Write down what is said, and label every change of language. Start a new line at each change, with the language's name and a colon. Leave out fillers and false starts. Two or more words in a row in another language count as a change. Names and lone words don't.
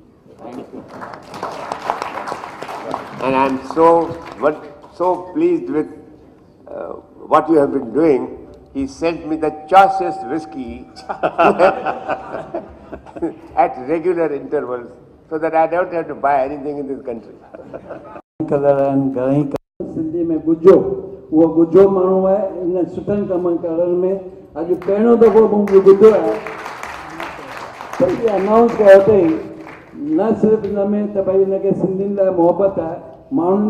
English: And I'm so pleased with what you have been doing. He sent me the choicest whiskey at regular intervals so that I don't have to buy anything in this country.
Sindhi: सिंधी में गुजो, वो गुजो माण्हू आहे इन सुठनि कमनि करण में। अॼु पहिरियों दफ़ो मूंखे ॿुधो आहे त इहे अनाउंस कयो अथई, न सिर्फ़ु इन में त भई हिनखे सिंधियुनि लाइ मोहबत आहे, माण्हुनि